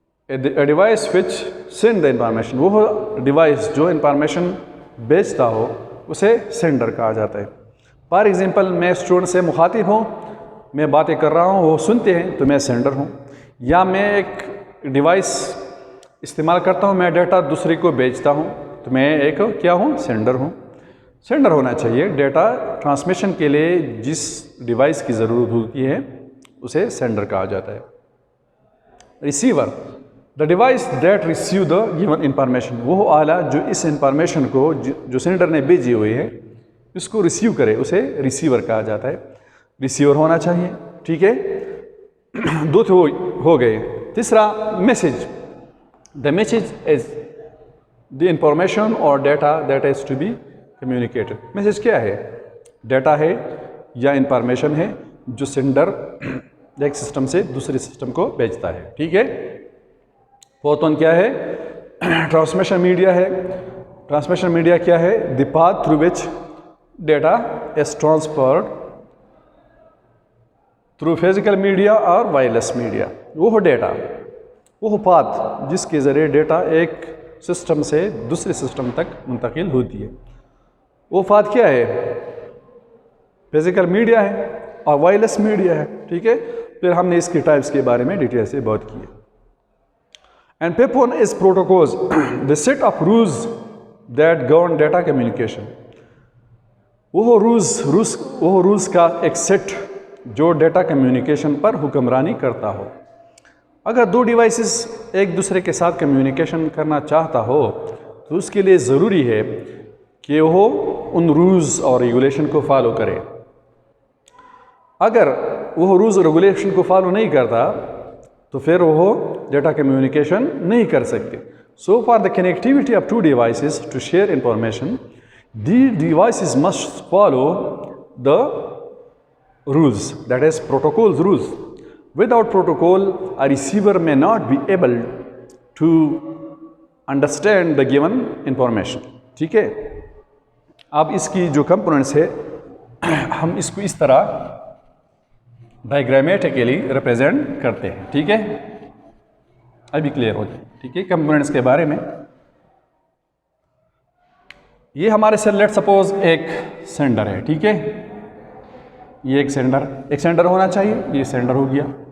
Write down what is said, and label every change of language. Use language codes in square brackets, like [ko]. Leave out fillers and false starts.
[en] A device which send the information. [ur] وہ device جو information بیچتا ہو اسے سینڈر کہا جاتا ہے. فار ایگزامپل، میں اسٹوڈنٹ سے مخاطب ہوں، میں باتیں کر رہا ہوں، وہ سنتے ہیں، تو میں سینڈر ہوں. یا میں ایک ڈیوائس استعمال کرتا ہوں، میں ڈیٹا دوسرے کو بیچتا ہوں، تو میں ایک کیا ہوں؟ سینڈر ہوں. سینڈر ہونا چاہیے. ڈیٹا ٹرانسمیشن کے لیے جس ڈیوائس کی ضرورت ہوتی ہے اسے سینڈر کہا جاتا ہے. [en] Receiver, the device that receive the given information. [ur] وہ آلہ جو اس انفارمیشن کو جو سینڈر نے بھیجی ہوئی ہے اس کو ریسیو کرے، اسے ریسیور کہا جاتا ہے. ریسیور ہونا چاہیے. ٹھیک ہے. 2 تو ہو گئے. تیسرا، message. [en] The message is the information اور data that is to be communicated. [ur] Message کیا ہے؟ ڈیٹا ہے یا انفارمیشن ہے جو سینڈر ایک سسٹم سے دوسرے سسٹم کو بھیجتا ہے. ٹھیک ہے. 4th ون کیا ہے؟ ٹرانسمیشن میڈیا ہے. ٹرانسمیشن میڈیا کیا ہے؟ [en] The path through which data is transferred through physical media اور wireless media. [ur] وہ ڈیٹا، وہ پاتھ جس کے ذریعے ڈیٹا ایک سسٹم سے دوسرے سسٹم تک منتقل ہوتی ہے. وہ پاتھ کیا ہے؟ فزیکل میڈیا ہے اور وائرلیس میڈیا ہے. ٹھیک ہے. پھر ہم نے اس کی ٹائپس کے بارے میں ڈیٹیل سے بات کی ہے. [en] And پیپ one is protocols, the set of rules that govern data communication. [ur] وہ رولز کا ایک سیٹ جو ڈیٹا کمیونیکیشن پر حکمرانی کرتا ہو. اگر 2 ڈیوائسز ایک دوسرے کے ساتھ کمیونیکیشن کرنا چاہتا ہو تو اس کے لیے ضروری ہے کہ وہ ان رولز اور ریگولیشن کو فالو کرے. اگر وہ رولز اور ریگولیشن کو فالو نہیں کرتا تو پھر وہ ڈیٹا کمیونیکیشن نہیں کر سکتے. [en] So for the connectivity of 2 devices to share information, the devices must follow the rules, that is protocol rules. Without protocol, a receiver may not be able to understand the given information. [ur] ٹھیک ہے. اب اس کی جو components ہے ہم اس کو اس طرح ڈائیگرامیٹیکلی represent کرتے ہیں. ٹھیک ہے. ابھی کلیئر ہو جائے. ٹھیک ہے. کمپوننٹس کے بارے میں یہ ہمارے سے لیٹ سپوز ایک سینڈر ہے، ٹھیک ہے، یہ ایک سینڈر ہونا چاہیے، یہ سینڈر ہو گیا.